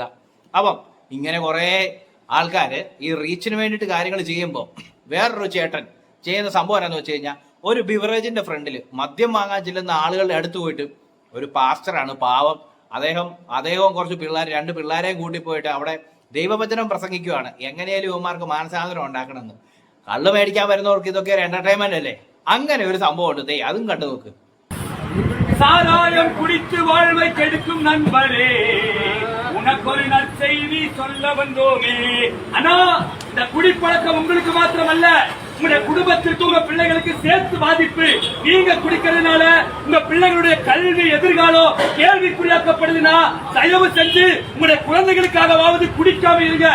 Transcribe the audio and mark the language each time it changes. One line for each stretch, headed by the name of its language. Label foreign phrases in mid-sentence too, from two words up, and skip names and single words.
Malayalam: അപ്പം ഇങ്ങനെ കുറേ ആൾക്കാര് ഈ റീച്ചിന് വേണ്ടിയിട്ട് കാര്യങ്ങൾ ചെയ്യുമ്പോൾ വേറൊരു ചേട്ടൻ ചെയ്യുന്ന സംഭവം എന്താണെന്ന് വെച്ച് കഴിഞ്ഞാൽ, ഒരു ബിവറേജിന്റെ ഫ്രണ്ടിൽ മദ്യം വാങ്ങാൻ ചെല്ലുന്ന ആളുകളുടെ അടുത്ത് പോയിട്ട്, ഒരു പാസ്റ്ററാണ് പാവം, അദ്ദേഹവും കുറച്ച് രണ്ട് പിള്ളേരെയും കൂട്ടി പോയിട്ട് അവിടെ ദൈവവചനം പ്രസംഗിക്കുകയാണ്. എങ്ങനെയാലും ഇവന്മാർക്ക് മാനസാന്തരം ഉണ്ടാക്കണമെന്ന്. കള്ള് മേടിക്കാൻ വരുന്നവർക്ക് ഇതൊക്കെ ഒരു എന്റർടൈൻമെന്റ് അല്ലേ. അങ്ങനെ ഒരു സംഭവം ഉണ്ട്. അതും കണ്ടു നോക്ക്.
Tamil: சாராயம் குடித்து வாழ்வை கெடுக்கும் நண்பரே, உனக்கு ஒரு நற்செய்தி சொல்ல வந்தோமே. ஆனா இந்த குடிப்பழக்கம் உங்களுக்கு மாத்திரமல்ல, உங்களுடைய குடும்பத்திற்கு உங்க பிள்ளைகளுக்கு சேர்த்து பாதிப்பு. நீங்க குடிக்கிறதுனால உங்க பிள்ளைகளுடைய கல்வி எதிர்காலம் கேள்விக்குறியாக்கப்படுதுன்னா தயவு செஞ்சு உங்களுடைய குழந்தைகளுக்காகவாவது குடிக்காம இருங்க.